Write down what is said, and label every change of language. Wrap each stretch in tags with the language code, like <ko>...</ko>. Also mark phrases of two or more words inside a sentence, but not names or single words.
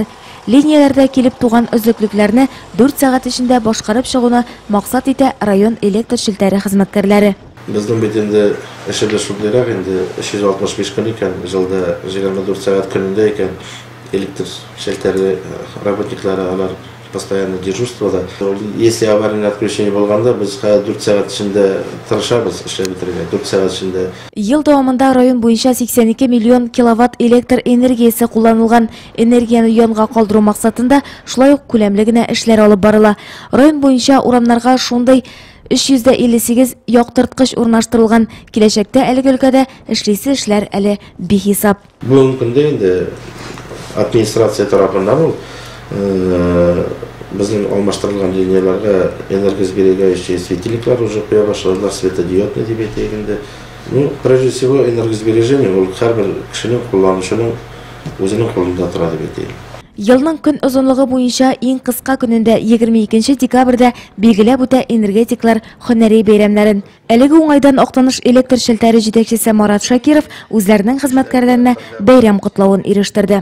<tt>Линияләрдә килеп туган өзлеклекләрне 4 сәгать эчендә башкарып чыгуны максат итә район электр шелтәре хезмәткәрләре. Безнең бит инде эшебез шундыйрак инде 365 көн икән, җылда 24 сәгать көнендә икән. Электр шелтәре работниклары алар постоянно дежурствода.</tt> <ru>Если аварийное отключение булганда, без 4 сәгать эчендә тырышабыз эшләп бетергә. 4 сәгать эчендә.</ru> <tt>Ел дәвамында район буенча 82 миллион киловатт электр энергиясе кулланылган. Энергияны янга калдыру максатында шулай ук күләмле генә эшләр алып барыла. Район буенча урамнарга шундый 358 яктырткыч урнаштырылган. Киләчәктә әлеге өлкәдә эшлисе эшләр әле бихисап. Бүгенге көндә инде администрация тарафыннан безнең алмаштырылган линияларга</tt> <ru>энергосберегающие светильниклар</ru> <tt>уже куя башладылар, светодиодный дип әйтәйек инде.</tt> <ru>Прежде всего энергосбережение</ru> <tt>ул һәрбер кешенең кулланучының үзенең кулында тора дип әйтәйек. Елның көн озынлыгы буенча иң кыска көнендә 22 декабрьдә билгеләп үтә энергетиклар һөнәри бәйрәмнәрен. Әлеге уңайдан Актаныш электр шелтәре җитәкчесе Марат Шакиров үзләренең хезмәткәрләренә бәйрәм котлавын ирештерде.</tt>